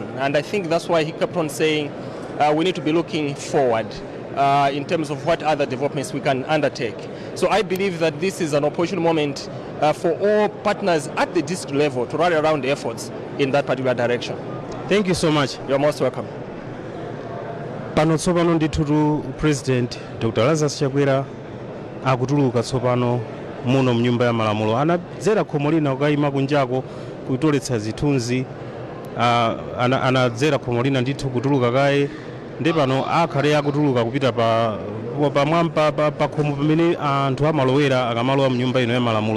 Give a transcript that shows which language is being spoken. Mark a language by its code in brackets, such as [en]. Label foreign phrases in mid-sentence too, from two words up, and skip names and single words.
[en] And I think that's why he kept on saying we need to be looking forward in terms of what other developments we can undertake. So I believe that this is an opportune moment for all partners at the district level to rally around efforts in that particular direction. Thank you so much. You're most welcome. [ny] Pano tsopano ndithu President Dr. Lazarus Chakwera akutuluka tsopano muno mnyumba ya malamulo. Anadzera khomo lina kukayima kunjako kutoletsa zithunzi, anadzera khomo lina ndithu kutuluka kaye ndi pano akhale akutuluka kupita pamwamba pa khomo pamene anthu amalowera akamalowa mnyumba ino ya malamulo.